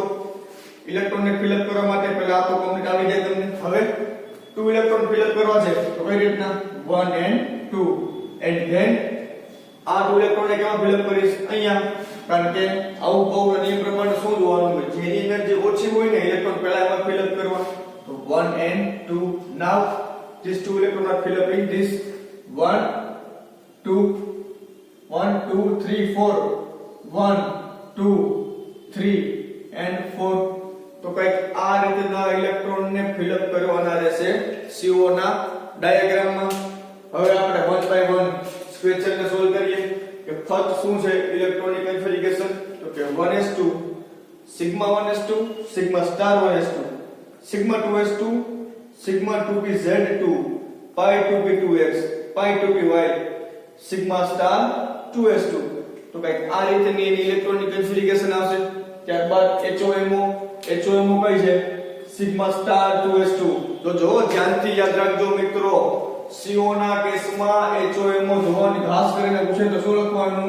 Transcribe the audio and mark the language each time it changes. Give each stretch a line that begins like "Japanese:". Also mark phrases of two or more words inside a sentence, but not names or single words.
Gujarati: ઇલેક્ટ્રોન ને
English: fill up
Gujarati: કરવા માટે પહેલા આ તો કમ્પ્લીટ આવી જાય તમને. હવે 2 ઇલેક્ટ્રોન
English: fill up
Gujarati: કરવા છે તો કઈ રીતના? 1 and 2
English: and then
Gujarati: આ 2 ઇલેક્ટ્રોન ને કેમાં
English: fill up
Gujarati: કરીશ? અહીંયા. કારણ કે આવું બહુ નિયમ પ્રમાણે શું જોવાનું હોય? જેની એનર્જી ઓછી હોય ને ઇલેક્ટ્રોન પહેલા એમાં
English: fill up
Gujarati: કરવા. તો 1 and 2.
English: now these 2 electrons are fill up in this 1 2 1 2 3 4 1 2 3 and 4.
Gujarati: તો કઈક આ રીતના ઇલેક્ટ્રોન ને
English: fill up
Gujarati: કરવાના રહેશે CO ના ડાયાગ્રામમાં. હવે આપણે 1 by 1 સ્ક્વેચર ને સોલ્વ કરીએ કે ફર્સ્ટ શું છે
English: electronic configuration.
Gujarati: તો કે
English: 1s2 sigma 1s2 sigma star 1s2 sigma 2s2 sigma 2pz2 pi 2p2x pi 2py sigma star 2s2.
Gujarati: તો કઈક આ રીતની
English: electronic configuration
Gujarati: આવશે. ત્યારબાદ HOMO કઈ છે?
English: sigma star 2s2.
Gujarati: તો જો ધ્યાનથી યાદ રાખજો મિત્રો, CO ના કેસમાં HOMO જોવાની ખાસ કરીને પૂછે તો શું લખવાનું?